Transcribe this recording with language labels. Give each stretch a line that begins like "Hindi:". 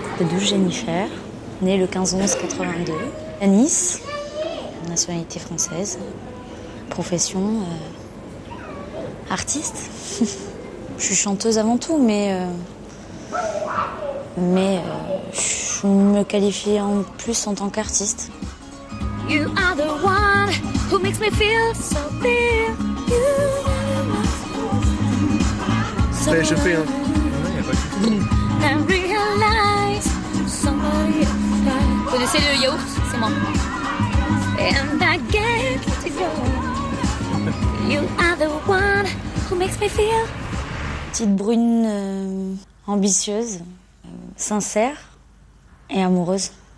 French: Douce Jennifer, née le 15/11/82, à Nice, nationalité française, profession artiste. Je suis chanteuse avant tout, mais je me qualifie en plus en tant qu'artiste.
English: You are the one who makes me feel so real.
French: Je fais un...
English: I realize somebody else.
French: Vous connaissez le yaourt? C'est moi.
English: And I get to go. You are the one who makes me feel.
French: Petite brune ambitieuse, sincère et amoureuse.